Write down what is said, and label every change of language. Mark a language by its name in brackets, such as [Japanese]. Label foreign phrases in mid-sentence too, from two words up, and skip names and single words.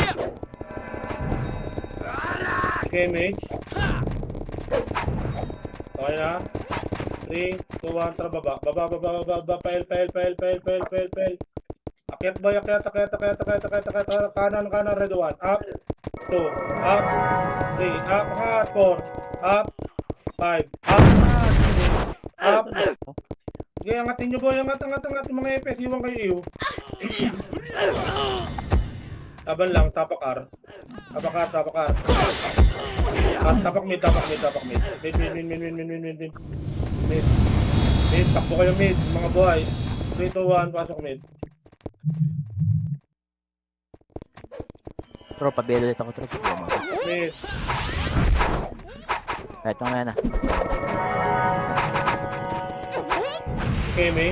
[Filipino] KMH. Okay na? 3, 2, 1, tara baba. Baba, pail. Akyat boy, akyat. Kanan, red 1. [English] Up, 2, up, 3, up, angat, 4, up, 5, up, 6, up. [Filipino] Sige, angatin nyo boy, angat yung mga EPS, iwan kayo iyo. Taban lang, tapakar. Tapak mid. Mid, takbo kayo mid, mga boy. 3, 2, 1, pasok mid. Bro, pabelo ulit ako, tropa. Mid. Kahit mamaya na. Okay, mid.